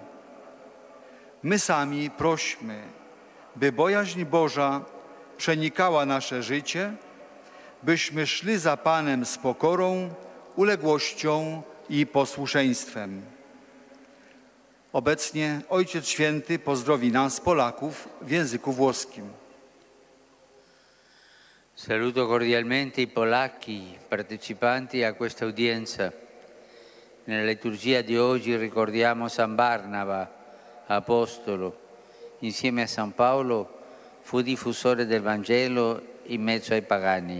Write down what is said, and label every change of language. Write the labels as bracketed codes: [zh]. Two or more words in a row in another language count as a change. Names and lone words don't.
[pl] My sami prośmy, by bojaźń Boża przenikała nasze życie, byśmy szli za Panem z pokorą, uległością i posłuszeństwem. Obecnie Ojciec Święty pozdrowi nas, Polaków, w języku włoskim. [it] Saluto cordialmente i polacchi partecipanti a questa udienza. Nella liturgia di oggi ricordiamo San Barnaba, apostolo. Insieme a San Paolo fu diffusore del Vangelo in mezzo ai pagani.